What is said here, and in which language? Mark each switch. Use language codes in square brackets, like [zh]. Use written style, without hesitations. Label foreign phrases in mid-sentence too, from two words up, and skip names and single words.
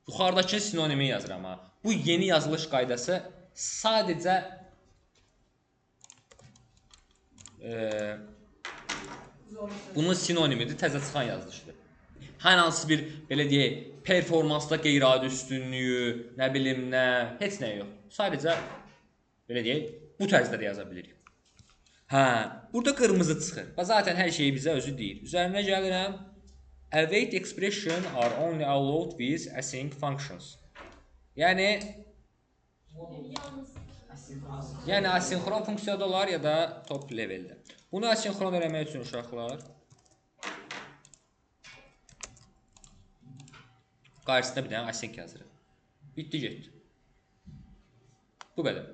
[az] Yuxarıdakı sinonimi yazıram ha. Bu yeni yazılış qaydası sadəcə bunun sinonimidir, təzə çıxan yazılışdır. Hər hansı bir belə deyək, performansda qeyri-adi üstünlüyü, nə bilim nə, heç nə yox. Sadəcə belə deyək, bu tərzdə də yaza bilirik. Hə, burada qırmızı çıxır. Və zaten hər şeyi bizə özü deyir. Üzərinə gəlirəm. [en] Await expression are only allowed with async functions. [az] Yəni asinxron funksiyada olar ya da [en] top leveldə. [az] Bunu asinxron eləmək üçün uşaqlar qarşısında bir dənə async yazırıq. Bitdi getdi. Bu qədər.